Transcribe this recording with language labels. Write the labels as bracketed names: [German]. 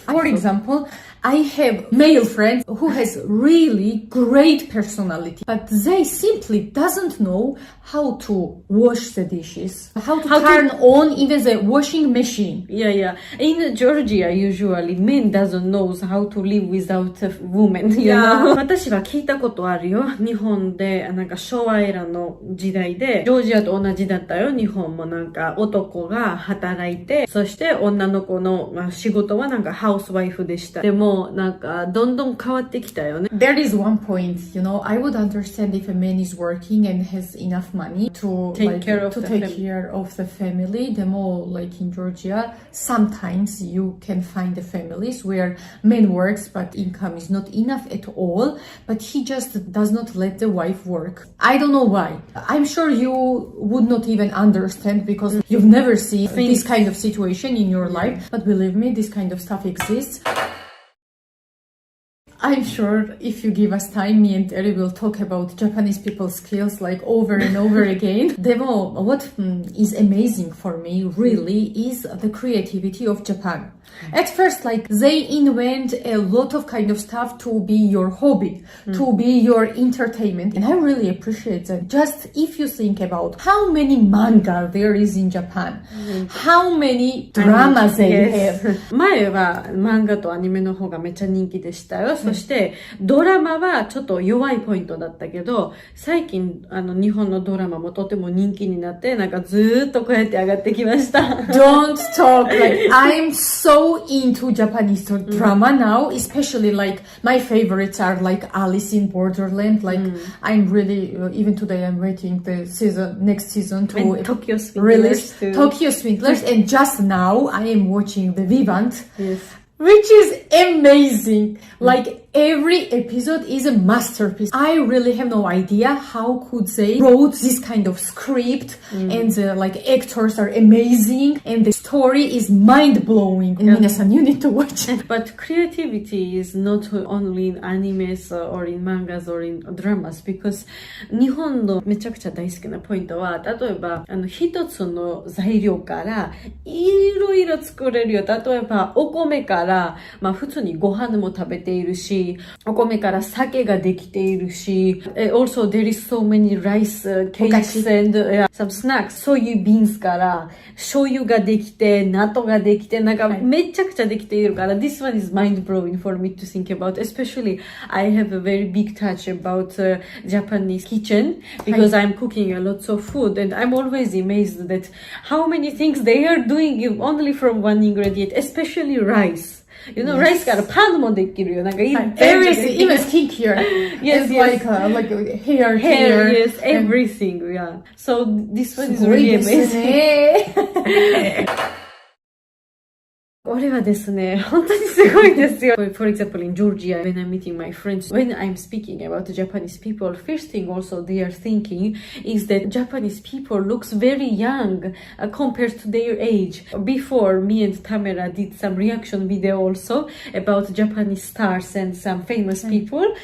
[English] For example, I have male friends who has really great personality, but they simply doesn't know how to wash the dishes, how to turn on even the washing machine. In Georgia, usually men doesn't know how to live without a woman. You know? [Japanese] 私は聞いたことあるよ。日本でなんか昭和エラの時代でジョージアと同じだったよ。日本もなんか男が働いて、そして女の子の仕事はなんかハウスワイフでした。でもなんかどんどん変わってきたよね。 [English] There is one point, you know, I would understand if a man is working and has enough money to take care of the family. The more like in Georgia, sometimes you can find the families where men works but income is not enough at all, but he just does not let the wife work. I don't know why. I'm sure you would not even understand because you've never seen this kind of situation in your life, but believe me, this kind of stuff exists. I'm sure if you give us time, me and Eri will talk about Japanese people's skills like over and over again. [Japanese] Demo, [English] what is amazing for me really is the creativity of Japan. At first, like they invent a lot of kind of stuff to be your hobby, to be your entertainment. And I really appreciate that. Just if you think about how many manga there is in Japan, how many dramas they have. [Japanese] 前は漫画とアニメの方がめっちゃ人気でしたよ。そしてドラマはちょっと弱いポイントだったけど、最近日本のドラマもとても人気になって、なんかずーっとこうやって上がってきました。 [English] Don't talk, like I'm so into Japanese drama now, especially like my favorites are like Alice in Borderland. Like I'm really even today I'm waiting the next season to Tokyo release Tokyo Swindlers, and just now I am watching the Vivant, which is amazing. Like every episode is a masterpiece. I really have no idea how could they wrote this kind of script, and like actors are amazing and the story is mind-blowing. And Minasan, you need to watch it. But creativity is not only in animes or in mangas or in dramas, because [Japanese] 日本のめちゃくちゃ大好きなポイントは、例えば一つの材料からいろいろ作れるよ。例えばお米からまあ普通にご飯も食べているし、お米から酒ができているし、 [English] also there is so many rice cakes and some snacks. [Japanese] そういうビーンズから醤油ができて、納豆ができて、なんかめちゃくちゃできているから、 [English] this one is mind-blowing for me to think about. Especially, I have a very big touch about Japanese kitchen because I'm cooking a lot of food and I'm always amazed that how many things they are doing only from one ingredient, especially rice. You know, rice [Japanese] からパンもできるよ。なんか [English] everything, even skincare. Yes, like hair. Yes, everything. Yeah. So this one is really amazing. [Japanese] これはですね、本当にすごいですよ。 [English] For example, in Georgia, when I'm meeting my friends, when I'm speaking about Japanese people, first thing also they are thinking is that Japanese people looks very young compared to their age. Before, me and Tamara did some reaction video also about Japanese stars and some famous people.